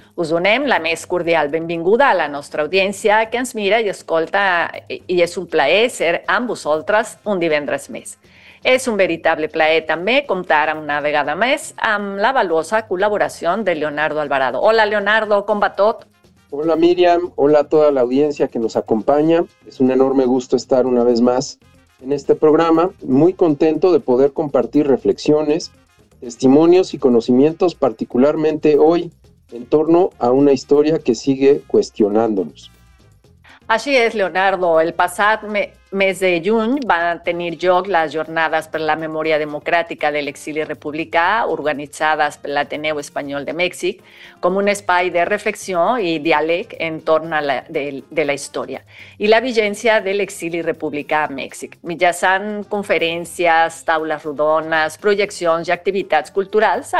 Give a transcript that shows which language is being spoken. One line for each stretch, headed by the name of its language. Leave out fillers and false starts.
Catalan: Us donem la més cordial benvinguda a la nostra audiència que ens mira i escolta, i és un plaer ser amb vosaltres un divendres més. És un veritable plaer també comptar una vegada més amb la valuosa col·laboració de Leonardo Alvarado. Hola Leonardo, com va tot?
Spanish: Hola Miriam, hola a toda la audiencia que nos acompaña. Es un enorme gusto estar una vez más en este programa. Muy contento de poder compartir reflexiones, testimonios y conocimientos, particularmente hoy, en torno a una historia que sigue cuestionándonos.
Catalan: Així és, Leonardo. El passat mes de juny van tenir lloc les Jornades per la Memòria Democràtica de l'Exili Republicà, organitzades per l'Ateneu Espanyol de Mèxic, com un espai de reflexió i diàleg entorn de la història i la vigència de l'exili republicà a Mèxic, mitjançant conferències, taules rodones, projeccions i activitats culturals.